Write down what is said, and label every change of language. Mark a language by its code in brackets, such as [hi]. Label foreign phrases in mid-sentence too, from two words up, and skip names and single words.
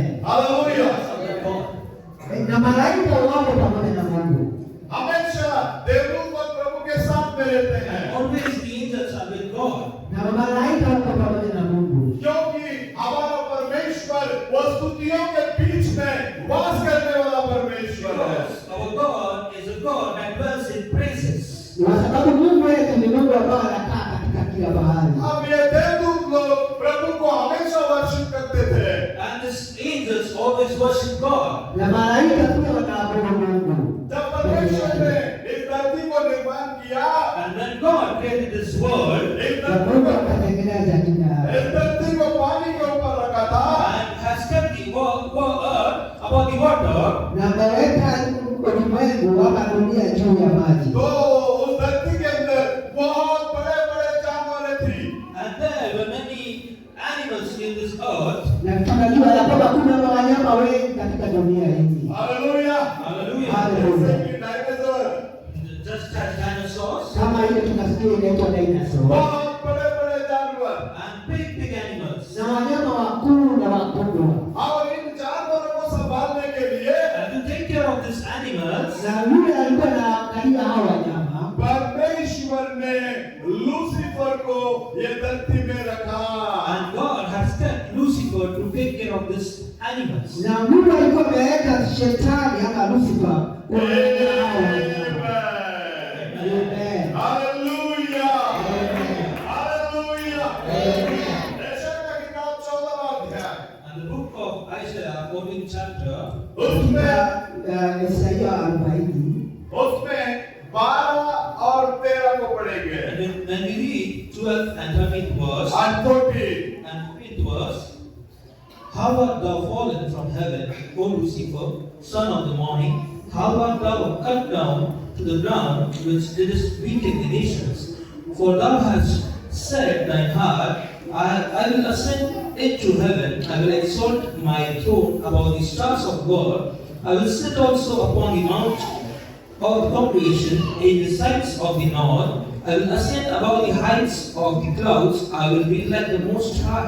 [hi] हालेलुया। [en] God. [sw] Na malaika wako pamoja na Mungu. [hi] हमेशा देवदूत लोग प्रभु के साथ में रहते हैं। [en] And always the angels are with God. [sw] Na malaika wako pamoja na Mungu. [hi] क्योंकि हमारा परमेश्वर वो स्तुतियों के बीच में वास करने वाला परमेश्वर है। [en] Because our God is a God that dwells in praises. [sw] Kwa sababu Mungu wetu ni Mungu ambaye anakaa katika kila bahari. [hi] अब ये देवदूत लोग प्रभु को हमेशा वर्शिप करते थे। [en] And these angels always worship God. [sw] Na malaika pia wanaabudu Mungu. [hi] जब परमेश्वर ने इस धरती को निर्माण किया, [en] And when God created this world [hi] इस [sw] Na [hi] धरती [sw] Mungu [hi] को [sw] akatengeneza dunia. [hi] पानी के ऊपर रखा था। [en] and has kept the earth above the water, [sw] Na ameweka ulimwengu ama dunia juu ya maji. [hi] तो उस धरती के अंदर बहुत बड़े-बड़े जानवर थी। [en] and there were many animals in this earth. [sw] Na tunajua ya kwamba kuna wanyama wengi katika dunia hii. [hi] हालेलुया। [en] Hallelujah. [hi] जैसे कि डायनासोर, [en] Just as dinosaurs [sw] Kama ile tunasikia inaitwa dinosaur. [hi] बहुत बड़े-बड़े जानवर। [en] and big big animals. [sw] na wanyama wakuu na wakubwa. [hi] और इन जानवरों को संभालने के लिए [en] And to take care of these animals, [sw] Na yule alikuwa anaangalia hao wanyama, [hi] परमेश्वर ने लूसीफर को ये धरती में रखा। [en] and God has kept Lucifer to take care of these animals. [sw] na Mungu alikuwa ameweka shetani ama Lucifer kuangalia hao wanyama. [en] Amen. [hi] हालेलुया हालेलुया। [en] Amen. [hi] ऐसा का किताब 14वां अध्याय [en] And the book of Isaiah, 14th chapter, [hi] उसमें [sw] Isaia 40 [hi] 12 और 13 को पढ़ेंगे [en] and when we read 12th and 13th verse, and 14 and 15th verse, how art thou fallen from heaven, O Lucifer, son of the morning? How art thou cut down to the ground, which didst weaken the nations? For thou hast said thine heart, I will ascend into heaven, I will exalt my throne above the stars of God, I will sit also upon the mount of congregation in the sides of the north, I will ascend above the heights of the clouds, I will be like the Most High.